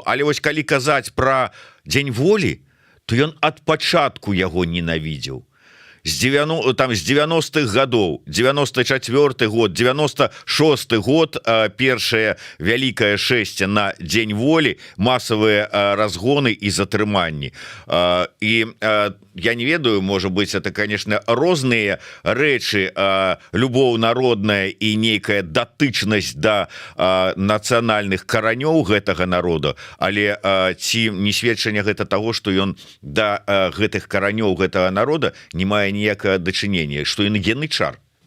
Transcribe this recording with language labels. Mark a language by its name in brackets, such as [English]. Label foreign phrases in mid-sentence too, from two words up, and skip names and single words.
[Belarusian] Але вось калі казаць пра дзень волі, то ён ад пачатку яго ненавідзеў. З 90-х годов, 94 год, 96 год, першае вялікае шэсце на дзень волі, масавыя разгоны і затрыманні. І я не ведаю, можа быть, [Russian] это, конечно, [Belarusian] розныя рэчы, любоў народная і нейкая датычнасць да нацыянальных каранёў гэтага народа, але ці не сведчанне гэта таго, што ён да гэтых каранёў гэтага народа не мае ніякае дачынення, што ён янычар.